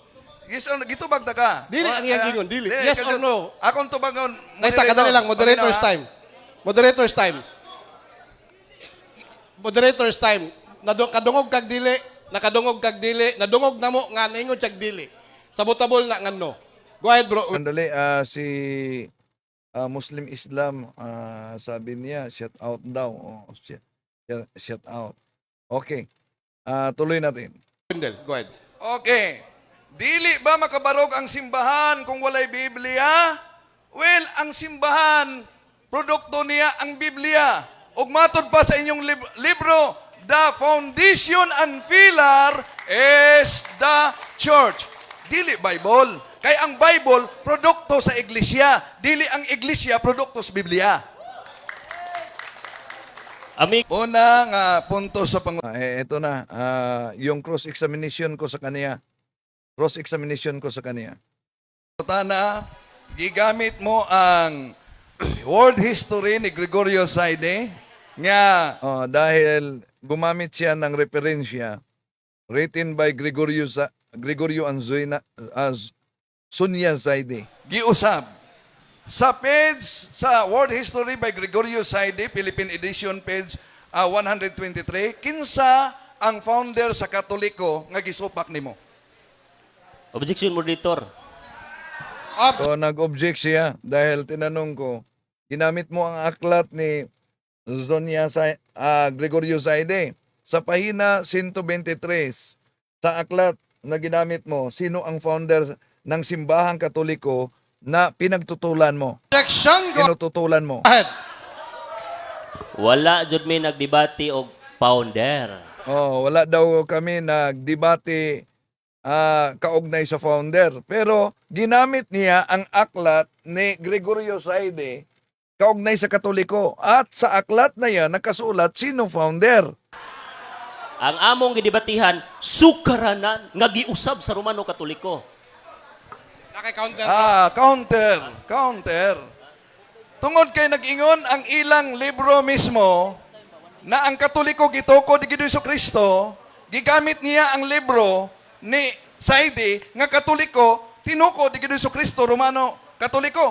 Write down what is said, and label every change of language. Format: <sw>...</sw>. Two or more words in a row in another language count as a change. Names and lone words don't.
<en>Yes or no?</en> <ceb>Gitubag ta ka. Dili ang iyang gingon, dili. Yes or no? Akong tubagon. Nasa kadali lang,</ceb> <en>moderator's time.</en> <ceb>Moderator's time. Moderator's time. Kadungog kag dili, nakadungog kag dili, nadungog namo nga naingon siya dili. Sabotabol na ngano.</ceb> <en>Go ahead, bro.</en> <tl>Sandali, si Muslim Islam, sabi niya, shout out daw. Oh, shout out. Okay. Tuloy natin. Wendell, go ahead. Okay.</tl> <ceb>Dili ba makabarog ang simbahan kung walay Biblia? Well, ang simbahan, produkto niya ang Biblia. Ug matod pa sa inyong libro,</ceb> <en>the foundation and pillar is the church.</en> <ceb>Dili Bible. Kay ang Bible, produkto sa iglesia. Dili ang iglesia, produkto sa Biblia. Ami Unang punto sa</ceb> <tl>Ito na, yung cross-examination ko sa kanya. Cross-examination ko sa kanya.</tl> <ceb>pangutana, gigamit mo ang</ceb> <en>world history</en> <ceb>ni Gregorio Saide nga</ceb> <tl>Dahil gumamit siya ng referensya</tl> <en>written by Gregorio Sunya Zaide.</en> <ceb>giusab sa page sa</ceb> <en>World History by Gregorio Saide, Philippine Edition, page 123,</en> <ceb>kinsa ang founder sa Katoliko nga gisupak nimo?</ceb> <en>objection moderator.</en> <tl>So nag-object siya dahil tinanong ko, ginamit mo ang aklat ni Gregorio Zaide. Sa pahina 123, sa aklat na ginamit mo, sino ang founder ng simbahang Katoliko na pinagtutulan mo?</tl> <en>Objection, go</en> <tl>Tinututulan mo?</tl> <en>ahead.</en> <ceb>Wala jud mi nagdebate og founder.</ceb> <tl>Wala daw kami nagdebate kaugnay sa founder. Pero ginamit niya ang aklat ni Gregorio Saide kaugnay sa Katoliko. At sa aklat na yan, nakasulat sino founder.</tl> <ceb>Ang among gidebatihan sukaranan nga giusab sa Romano Katoliko.</ceb> <en>Naki-counter. Counter.</en> <ceb>Tungod kay nag-ingon ang ilang libro mismo na ang Katoliko gituko di Hesus Kristo, gigamit niya ang libro ni Saide nga Katoliko tinuko di Hesus Kristo Romano Katoliko.</ceb>